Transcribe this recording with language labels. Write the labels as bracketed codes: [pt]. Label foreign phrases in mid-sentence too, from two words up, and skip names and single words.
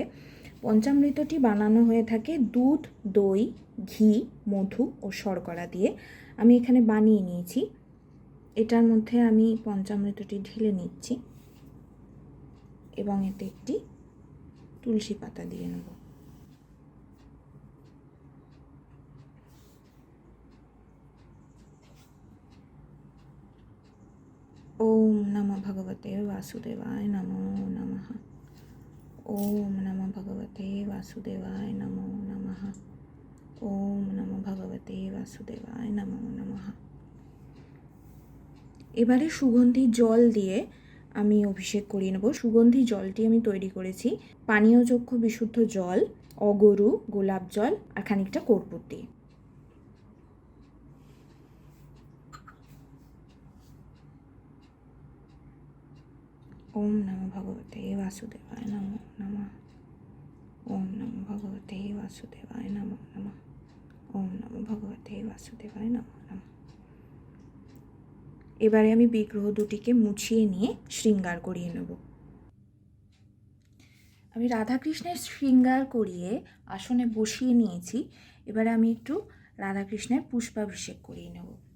[bn] পঞ্চামৃতটি বানানো হয়ে থাকে দুধ, দই, ঘি, মধু ও শর্করা দিয়ে। আমি এখানে বানিয়ে নিয়েছি। এটার মধ্যে আমি পঞ্চামৃতটি ঢেলে নিচ্ছি এবং এতে একটি তুলসী পাতা দিয়ে নেব। [sa] ওম নমঃ ভগবতে বাসুদেবায় নমো নমঃ। ওম নমঃ ভগবতে বাসুদেবায় নমো নমঃ। ওম নমঃ ভগবতে বাসুদেবায় নমো নমঃ। [bn] এবারে সুগন্ধি জল দিয়ে আমি অভিষেক করিয়ে নেব। সুগন্ধি জলটি আমি তৈরি করেছি পানীয়যোগ্য বিশুদ্ধ জল, অগরু, গোলাপ জল আর খানিকটা কর্পূর দিয়ে। [sa] ওম নমঃ ভগবতে বাসুদেবায় নমো নমঃ। ওম নমঃ ভগবতে বাসুদেবায় নমো নমঃ। ওম নমঃ ভগবতে বাসুদেবায় নমো নমঃ। [bn] এবারে আমি বিগ্রহ দুটিকে মুছিয়ে নিয়ে শৃঙ্গার করিয়ে নেব। আমি রাধাকৃষ্ণের শৃঙ্গার করিয়ে আসনে বসিয়ে নিয়েছি। এবারে আমি একটু রাধাকৃষ্ণের পুষ্পাভিষেক করিয়ে নেব।